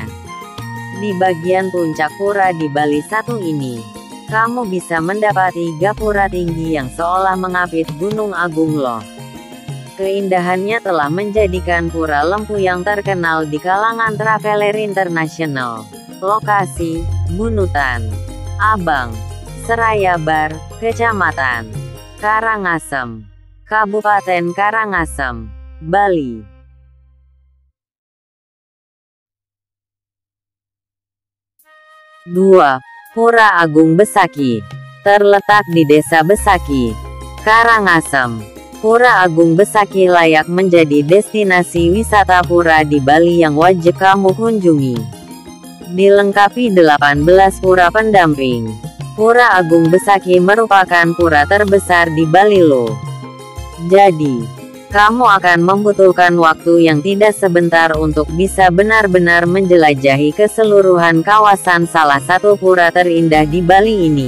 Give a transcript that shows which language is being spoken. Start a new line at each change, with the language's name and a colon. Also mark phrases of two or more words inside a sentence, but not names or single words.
Indonesian: Di bagian puncak pura di Bali satu ini, kamu bisa mendapati gapura tinggi yang seolah mengapit Gunung Agung loh. Keindahannya telah menjadikan Pura Lempuyang terkenal di kalangan traveler internasional. Lokasi: Bunutan, Abang, Serayabar, Kecamatan Karangasem, Kabupaten Karangasem, Bali. Dua. Pura Agung Besaki. Terletak di Desa Besaki, Karangasem. Pura Agung Besaki layak menjadi destinasi wisata pura di Bali yang wajib kamu kunjungi. Dilengkapi 18 pura pendamping, Pura Agung Besaki merupakan pura terbesar di Bali loh. Jadi, kamu akan membutuhkan waktu yang tidak sebentar untuk bisa benar-benar menjelajahi keseluruhan kawasan salah satu pura terindah di Bali ini.